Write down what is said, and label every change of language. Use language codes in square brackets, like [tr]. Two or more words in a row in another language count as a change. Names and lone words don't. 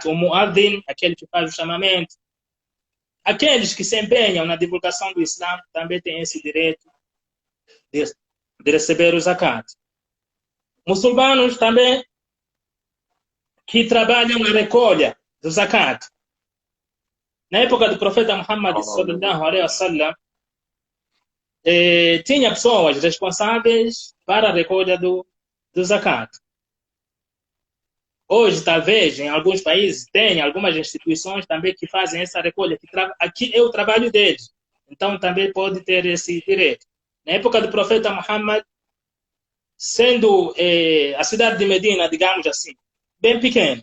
[pt] O muadhin, aquele que faz o chamamento. Aqueles que se empenham na divulgação do Islã também têm esse direito de receber o zakat. Muçulmanos também que trabalham na recolha do zakat. Na época do profeta Muhammad [ar] صلى الله عليه وسلم, [pt] tinha pessoas responsáveis para a recolha do zakat. Hoje, talvez, em alguns países, tem algumas instituições também que fazem essa recolha. Aqui é o trabalho deles. Então, também pode ter esse direito. Na época do profeta Muhammad, sendo a cidade de Medina, digamos assim, bem pequena.